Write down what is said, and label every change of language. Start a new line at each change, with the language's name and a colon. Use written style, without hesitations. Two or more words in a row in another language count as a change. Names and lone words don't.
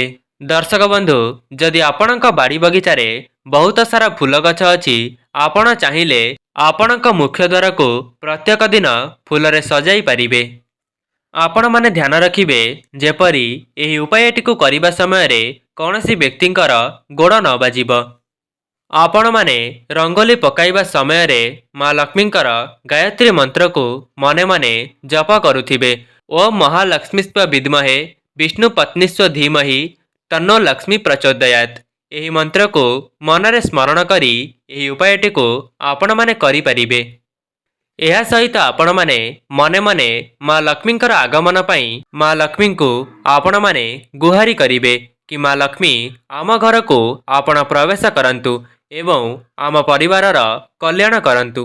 Odia: ଦର୍ଶକ ବନ୍ଧୁ ଯଦି ଆପଣଙ୍କ ବାଡ଼ି ବଗିଚା ରେ ବହୁତ ସାରା ଫୁଲ ଗଛ ଅଛି ଆପଣ ଚାହିଁଲେ ଆପଣଙ୍କ ମୁଖ୍ୟ ଦ୍ୱାର କୁ ପ୍ରତ୍ୟେକ ଦିନ ଫୁଲ ରେ ସଜାଇ ପାରିବେ। ଆପଣ ମାନେ ଧ୍ୟାନ ରଖିବେ ଯେପରି ଏହି ଉପାୟଟି କୁ କରିବା ସମୟ ରେ କୌଣସି ବ୍ୟକ୍ତିଙ୍କର ଗୋଡ଼ ନ ବାଜିବ। ଆପଣ ମାନେ ରଙ୍ଗୋଲି ପକାଇବା ସମୟ ରେ ମା' ଲକ୍ଷ୍ମୀଙ୍କର ଗାୟତ୍ରୀ ମନ୍ତ୍ର କୁ ମନେ ମନେ ଜପ କରୁଥିବେ।
Sanskrit: ओम महालक्ष्मीस्व विद्महे विष्णु पत्नीस्व धीमहि तन्नो लक्ष्मी प्रचोदयात्।
Odia: ଏହି ମନ୍ତ୍ର କୁ ମନରେ ସ୍ମରଣ କରି ଏହି ଉପାୟଟି କୁ ଆପଣ ମାନେ କରି ପାରିବେ। ଏହା ସହିତ ଆପଣ ମାନେ ମନେ ମନେ ମା' ଲକ୍ଷ୍ମୀଙ୍କର ଆଗମନ ପାଇଁ ମା' ଲକ୍ଷ୍ମୀ କୁ ଆପଣ ମାନେ ଗୁହାରି କରିବେ କି ମା' ଲକ୍ଷ୍ମୀ ଆମ ଘର କୁ ଆପଣ ପ୍ରବେଶ କରନ୍ତୁ ଏବଂ ଆମ ପରିବାରର କଲ୍ୟାଣ କରନ୍ତୁ।